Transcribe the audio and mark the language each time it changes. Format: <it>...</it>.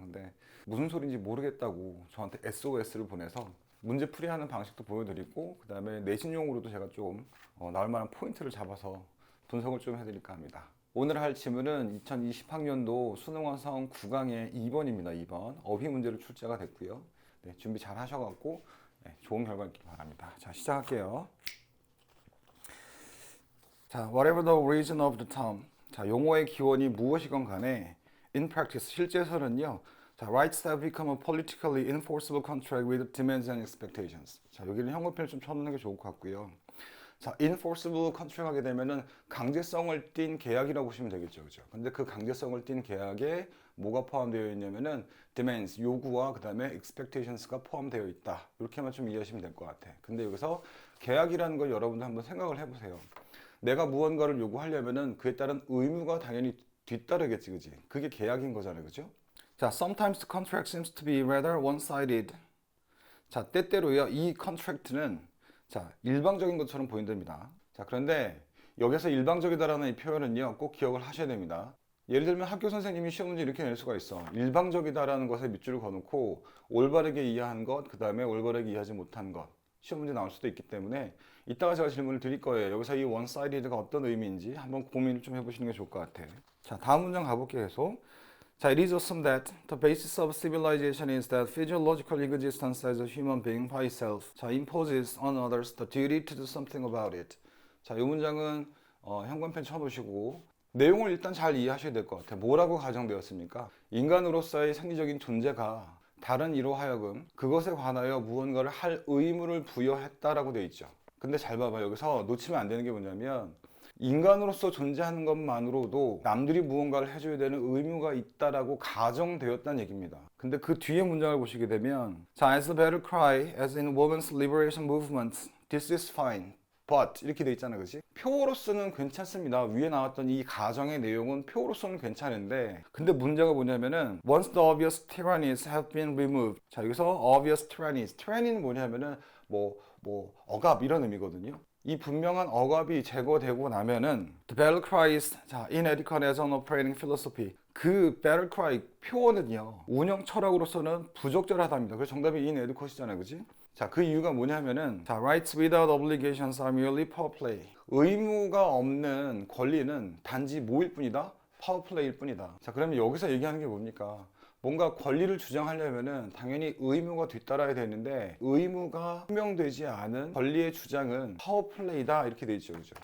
<ko>근데 무슨 소리인지 모르겠다고 저한테 SOS를 보내서 문제 풀이하는 방식도 보여드리고 그다음에 내신용으로도 제가 좀 나올 만한 포인트를 잡아서 분석을 좀 해드릴까 합니다. 오늘 할 질문은 2020학년도 수능 완성 9강의 2번입니다. 2번 어휘 문제로 출제가 됐고요. 네, 준비 잘 하셔갖고 네, 좋은 결과 있길 바랍니다. 자, 시작할게요.</ko> <en>자, whatever the reason of the term.</en> <ko>자, 용어의 기원이 무엇이건 간에</ko> <en>in practice,</en> <ko>실제에서는요.</ko> <en>자, rights have become a politically enforceable contract with demands and expectations.</en> <ko>자, 여기는 형용편을 좀 쳐놓는 게 좋을 것 같고요. 자, enforceable contract 하게 되면은 강제성을 띤 계약이라고 보시면 되겠죠. 그죠? 근데 그 강제성을 띤 계약에 뭐가 포함되어 있냐면은 demands, 요구와 그 다음에 expectations가 포함되어 있다. 이렇게만 좀 이해하시면 될 것 같아. 근데 여기서 계약이라는 걸 여러분들 한번 생각을 해보세요. 내가 무언가를 요구하려면은 그에 따른 의무가 당연히 뒤따르겠지, 그지? 그게 계약인 거잖아요, 그죠?</ko> <en>자, sometimes the contract seems to be rather one-sided.</en> <ko>자, 때때로요, 이 컨트랙트는 자, 일방적인 것처럼 보인답니다. 자, 그런데 여기서 일방적이다라는 이 표현은요, 꼭 기억을 하셔야 됩니다. 예를 들면 학교 선생님이 시험 문제 이렇게 낼 수가 있어. 일방적이다라는 것에 밑줄을 그어놓고 올바르게 이해한 것, 그 다음에 올바르게 이해하지 못한 것. 시험 문제 나올 수도 있기 때문에 이따가 제가 질문을 드릴 거예요. 여기서 이 one-sided가 어떤 의미인지 한번 고민을 좀 해보시는 게 좋을 것 같아요. 자, 다음 문장 가볼게요, 계속.</ko> <en>자, it is assumed that the basis of civilization is that physiological existence as a human being by itself 자, imposes on others the duty to do something about it.</en> <ko>자, 이 문장은 현관펜 쳐보시고 내용을 일단 잘 이해하셔야 될 것 같아요. 뭐라고 가정되었습니까? 인간으로서의 생리적인 존재가 다른 이로 하여금 그것에 관하여 무언가를 할 의무를 부여했다라고 되어 있죠. 근데 잘 봐봐요. 여기서 놓치면 안 되는 게 뭐냐면 인간으로서 존재하는 것만으로도 남들이 무언가를 해줘야 되는 의무가 있다라고 가정되었다는 얘기입니다. 근데 그 뒤에 문장을 보시게 되면</ko> <en>자, as the battle cry, as in women's liberation movements, this is fine.</en> <ko>But 이렇게 돼 있잖아요, 그렇지? 표어로서는 괜찮습니다. 위에 나왔던 이 가정의 내용은 표어로서는 괜찮은데 근데 문제가 뭐냐면은</ko> <en>once the obvious tyrannies have been removed</en> <ko>자, 여기서 obvious tyrannies tyranny는 뭐냐면은 억압 이런 의미거든요. 이 분명한 억압이 제거되고 나면은</ko> <en>the battle cry is</en> <ko>자,</ko> <en>inadequate as an operating philosophy</en> <ko>그 battle cry 표어는요 운영 철학으로서는 부적절하답니다. 그래서 정답이 inadequate이잖아요, 그지?</ko> <en>자, 그 이유가 뭐냐면은 자, rights without obligations are merely power play.</en> <ko>의무가 없는 권리는 단지 뭐일 뿐이다? 파워 플레이일 뿐이다. 자, 그러면 여기서 얘기하는 게 뭡니까? 뭔가 권리를 주장하려면은 당연히 의무가 뒤따라야 되는데 의무가 표명되지 않은 권리의 주장은 파워 플레이다 이렇게 돼 있죠, 그죠?</ko>